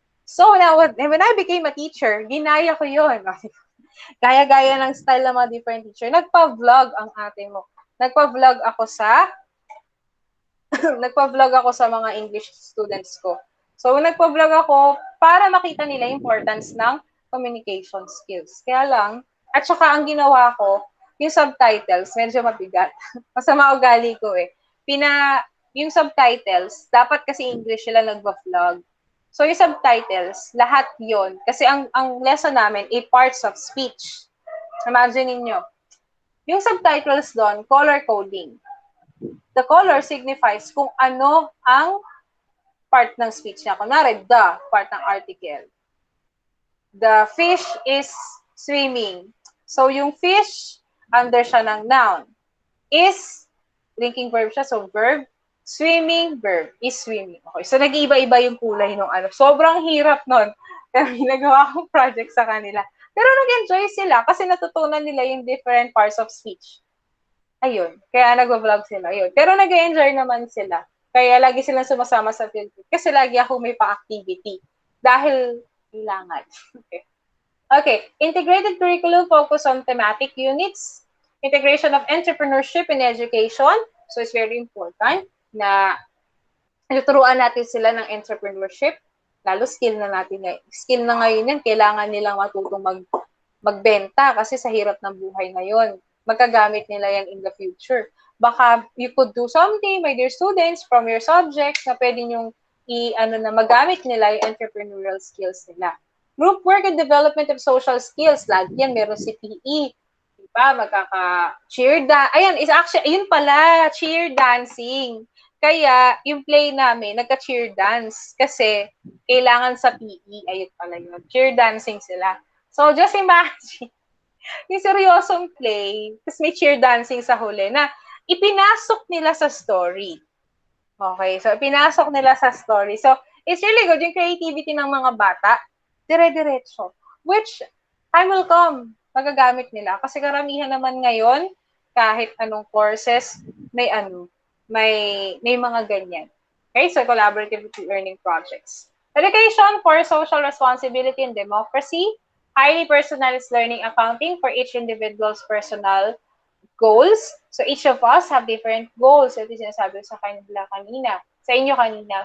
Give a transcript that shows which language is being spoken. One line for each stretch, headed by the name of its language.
English: So, when I became a teacher,
Filipino: ginaya ko yun. Gaya-gaya ng style ng mga different teacher. Nagpa-vlog ang ate mo. Nagpa-vlog ako sa mga English students ko. So, nagpa-vlog ako para makita nila importance ng communication skills. Kaya lang, at saka ang ginawa ko, yung subtitles, medyo mabigat. Masama ugali ko eh. Yung subtitles, dapat kasi English sila nagba-vlog. So, yung subtitles, lahat yon. Kasi ang lesson namin, parts of speech. Imagine niyo yung subtitles doon, color coding.
English: The color signifies
Filipino: kung ano ang
English: part ng speech niya.
Filipino: Kunwari, the, part ng article.
English: The fish is swimming. So, yung fish, under
Filipino: siya ng
English: noun. Is, linking verb siya, so verb. Swimming, verb. Is swimming.
Filipino: Okay, so nag-iiba-iba yung kulay nung Sobrang hirap nun. Pero ginagawa akong project sa kanila. Pero nag-enjoy sila kasi natutunan nila yung different parts of speech. Ayun. Kaya nag-vlog sila. Ayun. Pero nag-enjoy naman sila. Kaya lagi silang sumasama sa field trip. Kasi lagi ako may pa-activity. Dahil kailangan. Okay.
English: Okay, integrated curriculum focus on thematic units, integration of entrepreneurship in education. So it's very important
Filipino: na tuturuan natin sila ng entrepreneurship. Lalo skill na ngayon yan, kailangan nilang matutong magbenta kasi sa hirap ng buhay ngayon. Magkagamit nila yan in the future.
English: Baka you could do something, my dear students, from your subjects
Filipino: na pwede nyong magamit nila yung
English: entrepreneurial skills nila. Group work and development of social skills.
Filipino: Lagi yan, meron si PE. Diba? Magkaka-cheer dance. Ayun pala, cheer dancing. Kaya, yung play namin, nagka-cheer dance. Kasi, kailangan sa PE. Ayun pala yun. Cheer dancing sila. So, just imagine. yung seryosong play, tapos may cheer dancing sa huli na ipinasok nila sa story. Okay, so ipinasok nila sa story.
English: So, it's really good
Filipino: yung creativity ng mga bata, dire-diretso.
English: Which, time will come,
Filipino: magagamit nila. Kasi karamihan naman ngayon, kahit anong courses, may may mga ganyan.
English: Okay, so collaborative learning projects. Education for social responsibility and democracy, highly personalized learning accounting for each individual's personal goals. So each of us have different goals.
Filipino: Ito yung sinasabi ko sa kanila kanina, sa inyo kanina.